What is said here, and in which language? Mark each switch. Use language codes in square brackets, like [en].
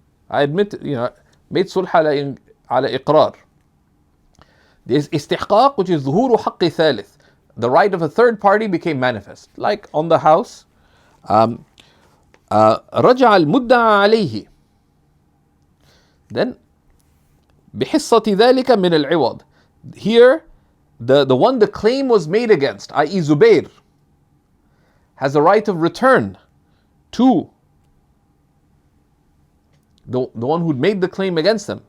[en] I admit, made sulh ala iqrar. There's istihqaq, which is [ar] ظهور حق ثالث. [en] The right of a third party became manifest. Like on the house, [ar] رجع المدعى عليه. Then بحصة ذلك من العوض. [en] Here, the one the claim was made against, i.e. Zubair, has a right of return to the one who'd made the claim against them.